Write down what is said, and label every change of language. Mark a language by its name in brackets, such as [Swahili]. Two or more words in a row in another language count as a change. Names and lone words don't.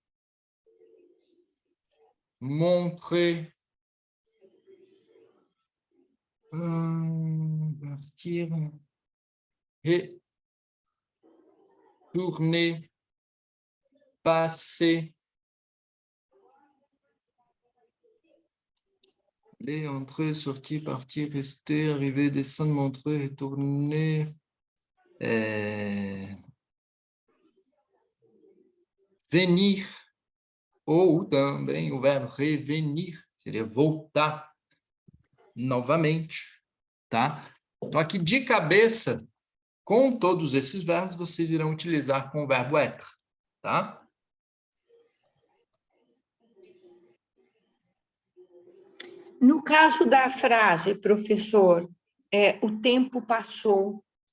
[French] montrer, partir, et tourner, passer, aller, entrer, sortir, partir, rester, arriver, descendre, montrer, retourner, venir, [Portuguese] ou também o verbo revenir, seria voltar novamente, tá? Então, aqui de cabeça, com todos esses verbos, vocês irão utilizar com o verbo être, tá? No caso da frase, professor, o tempo passou.